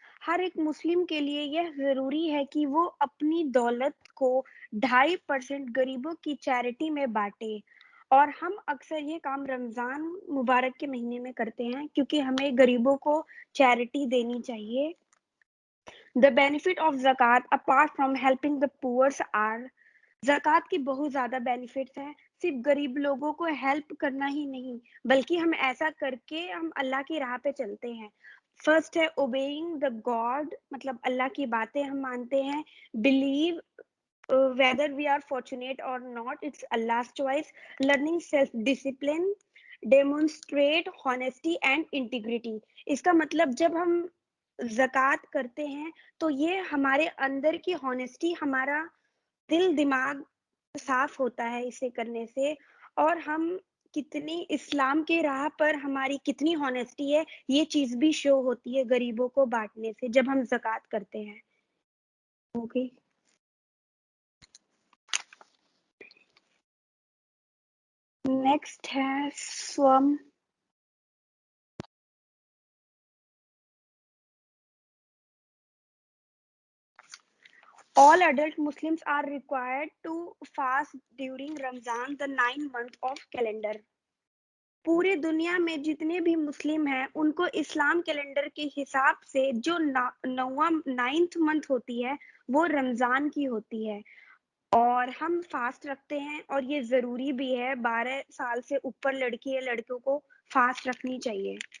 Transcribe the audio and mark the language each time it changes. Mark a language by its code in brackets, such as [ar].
[ur] ہر ایک مسلم کے لیے یہ ضروری ہے کہ وہ اپنی دولت کو 2.5% غریبوں کی چیریٹی میں بانٹے. اور ہم اکثر یہ کام رمضان مبارک کے مہینے میں کرتے ہیں کیونکہ ہمیں غریبوں کو چیریٹی دینی چاہیے. [en] The benefit of zakat apart from helping the poor are [ur] زکوٰۃ کی بہت زیادہ بینیفٹس ہیں. صرف غریب لوگوں کو ہیلپ کرنا ہی نہیں بلکہ ہم ایسا کر کے ہم اللہ کی راہ پہ چلتے ہیں. فرسٹ ہے اوبیئنگ دا گاڈ، مطلب اللہ کی باتیں ہم مانتے ہیں. [en] Believe whether we are fortunate or not, it's Allah's choice. Learning self discipline, demonstrate honesty and integrity. [ur] اس کا مطلب جب ہم زکوٰۃ کرتے ہیں تو یہ ہمارے اندر کی ہانیسٹی، ہمارا دل دماغ صاف ہوتا ہے اسے کرنے سے، اور ہم کتنی اسلام کے راہ پر ہماری کتنی ہانیسٹی ہے یہ چیز بھی شو ہوتی ہے غریبوں کو بانٹنے سے جب ہم زکوٰۃ کرتے ہیں. اوکے، نیکسٹ ہے سوم. [en] All adult Muslims are required to fast during Ramzan, the 9th month of calendar. [ur] پورے دنیا میں جتنے بھی مسلم ہیں ان کو اسلام کیلنڈر کے حساب سے جو 9th منتھ ہوتی ہے وہ رمضان کی ہوتی ہے، اور ہم فاسٹ رکھتے ہیں اور یہ ضروری بھی ہے. 12 سال سے اوپر لڑکی یا لڑکوں کو فاسٹ رکھنی چاہیے.